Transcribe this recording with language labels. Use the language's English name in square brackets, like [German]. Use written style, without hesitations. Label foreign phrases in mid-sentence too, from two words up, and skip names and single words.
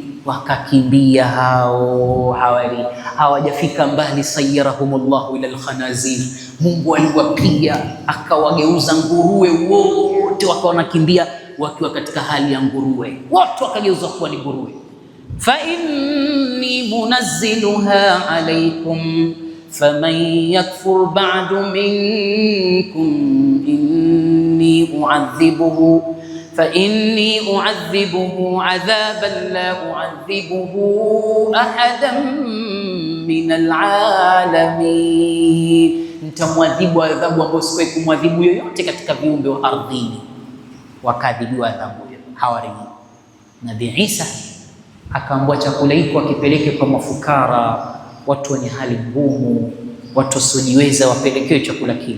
[Swahili] Wakakimbia hao hawajafika mbali, [Arabic] صيرهم الله إلى الخنازير, [Swahili] Mungu aliwapiga akawageuza nguruwe wote, wakawa wanakimbia wakiwa katika hali ya nguruwe, wote wakageuzwa kuwa ni nguruwe. [Arabic] فإني منزلها عليكم فمن يكفر بعد منكم إني أعذبه فإني أعذبه عذابا لا أعذبه أحدا من العالمين, [Swahili] nitamwadhibu adhabu ambayo sikuwahi kumwadhibu yoyote katika viumbe wa ardhini. Wakadhibiwa adhabu hiyo hawari. Nabii Isa akaambiwa chakula hiko akipeleke kwa mafukara, watu wenye hali ngumu, watu wasiojiweza, wapelekewe chakula kile.